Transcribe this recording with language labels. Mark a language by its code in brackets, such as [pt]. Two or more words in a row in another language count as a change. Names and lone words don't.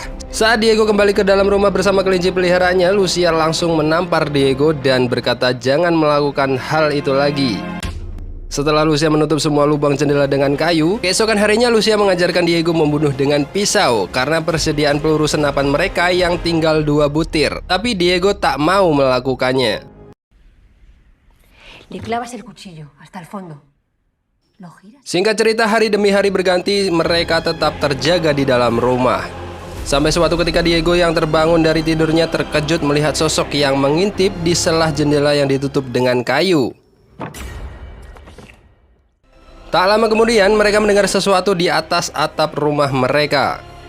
[id] Saat Diego kembali ke dalam rumah bersama kelinci peliharaannya, Lucia langsung menampar Diego dan berkata jangan melakukan hal itu lagi. Setelah Lucia menutup semua lubang jendela dengan kayu, keesokan harinya Lucia mengajarkan Diego membunuh dengan pisau karena persediaan peluru senapan mereka yang tinggal 2 butir. Tapi Diego tak mau melakukannya. [es] Le clavas el cuchillo hasta el fondo. [id] Singkat cerita, hari demi hari berganti, mereka tetap terjaga di dalam rumah. Sampai suatu ketika Diego yang terbangun dari tidurnya terkejut melihat sosok yang mengintip di selah jendela yang ditutup dengan kayu. Tak lama kemudian mereka mendengar sesuatu di atas atap rumah mereka.